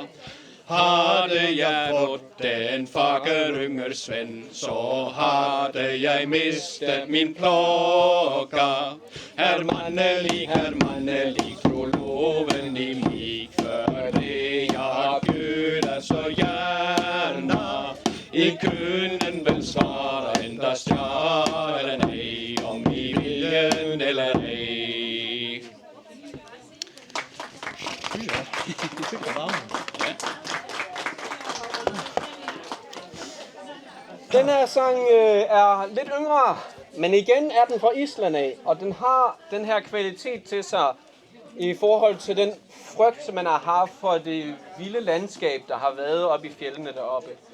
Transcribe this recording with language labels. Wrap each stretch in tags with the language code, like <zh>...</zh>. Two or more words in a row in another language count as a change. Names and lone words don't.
<sv>Hade jag fått en fagerunger Sven, så hade jag mistet min plåga. Herr mannelig, tro loven I mig, för det jag bjuder så gärna. I kunden väl svara endast ja eller nej, om I viljen eller ej.</sv> <da>Den her sang er lidt yngre, men igen er den fra Island af, og den har den her kvalitet til sig i forhold til den frygt, som man har haft for det vilde landskab, der har været oppe I fjellene deroppe.</da>